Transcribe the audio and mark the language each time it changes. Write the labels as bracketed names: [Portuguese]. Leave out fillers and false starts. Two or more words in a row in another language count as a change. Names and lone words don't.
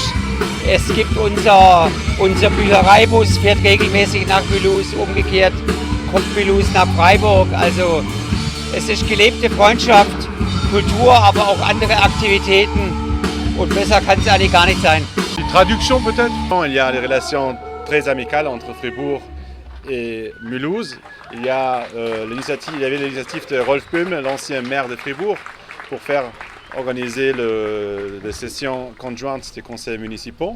[German] Es gibt unser Büchereibus, fährt regelmäßig nach Mulhouse, umgekehrt kommt Mulhouse nach Freiburg. Also es ist gelebte Freundschaft, Kultur, aber auch andere Aktivitäten. Und besser kann es eigentlich gar nicht sein. [French] Die traduction peut-être? Il y a des relations très amicales entre Fribourg et Mulhouse. Il y avait l'initiative de Rolf Böhme, l'ancien maire de Fribourg, pour faire organiser les sessions conjointes des conseils municipaux.